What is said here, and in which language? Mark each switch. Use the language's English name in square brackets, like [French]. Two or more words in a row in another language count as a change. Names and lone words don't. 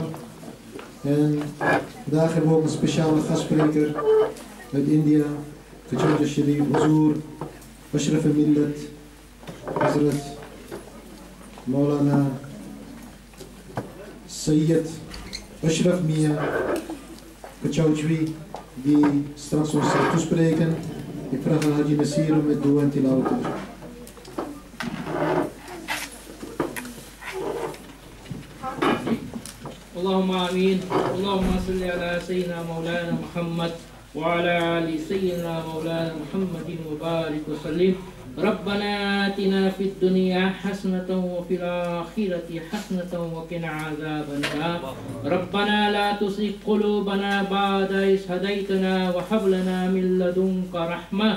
[Dutch] En vandaag hebben we ook een speciale gastspreker uit India, Kachanja Sharif, Huzur, Ashraf al-Millat, Hazrat Maulana Sayyid Ashraf Mia Kachauchwi, die straks ons zal toespreken. Ik vraag aan Haji Nasir om met dua en tilawat te doen. [Arabic] اللهم آمين. اللهم صل على سيدنا مولانا محمد وعلى آل سيدنا مولانا محمد وبارك وسلم. ربنا آتنا في الدنيا حسنة وفي الآخرة حسنة وقنا عذاب النار ربنا لا تزغ قلوبنا بعد إذ هديتنا وهب لنا من لدنك رحمة